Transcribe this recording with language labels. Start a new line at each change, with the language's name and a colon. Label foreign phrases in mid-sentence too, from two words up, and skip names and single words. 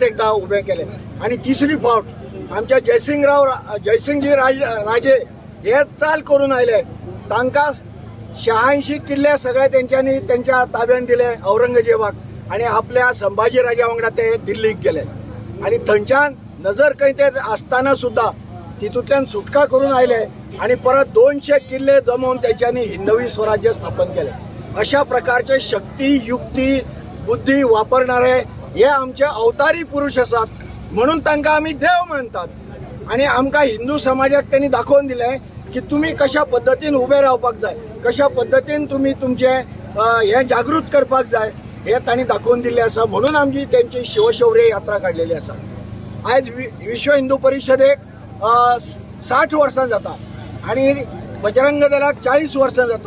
Konkani: एकदा उबें केले आणि तिसरी फावट आमच्या जयसिंगजी राजे हे चाल करून आयले तांकां 86 किल्ले सगळे तेंच्यांनी त्यांच्या ताब्यात दिले औरंगजेबाक आणि आपल्या संभाजी राजा वांगडा ते दिल्लीक गेले आणि थंयच्यान नजर खंय ते आसतना सुद्धा तितूंतल्यान सुटका करून आयले आणि परत 200 किल्ले जमवून त्यांच्यानी हिंदवी स्वराज्य स्थापन केले.
Marathi: अशा प्रकारचे शक्ती युक्ती बुद्धी वापरणारे हे आमचे अवतारी पुरुष असतात,
Konkani: म्हणून तांकां आमी देव म्हणतात. आणि आमकां हिंदू समाजाक त्यांनी दाखवून दिले की तुम्ही कशा पद्धतीन उभे रावपाक जाय, कशा पद्धतीन तुम्ही तुमचे हे जागृत करपाक जाय हे तांणी दाखवून दिल्ले आसा. म्हणून आमची त्यांची शिवशौर्य यात्रा काढलेली आसा. आज विश्व हिंदू परिषदेक 60 वर्सां जाता आणि बजरंग दलाक 40 वर्सां जाता.